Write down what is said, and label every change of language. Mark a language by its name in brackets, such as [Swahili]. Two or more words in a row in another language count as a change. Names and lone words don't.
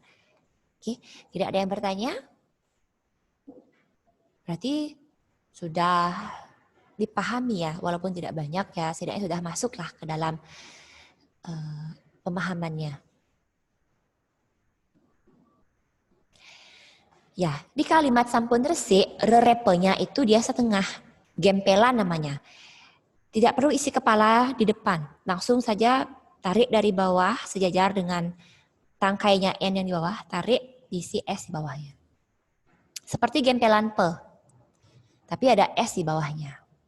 [Indonesian] Oke, tidak ada yang bertanya? Berarti sudah dipahami ya, walaupun tidak banyak ya, setidaknya sudah masuklah ke dalam pemahamannya. Ya, di kalimat sampun resik, repenya itu dia setengah, gempelan namanya. Tidak perlu isi kepala di depan, langsung saja tarik dari bawah sejajar dengan tangkainya N yang di bawah, tarik isi S di bawahnya. Seperti gempelan P, tapi ada S di bawahnya.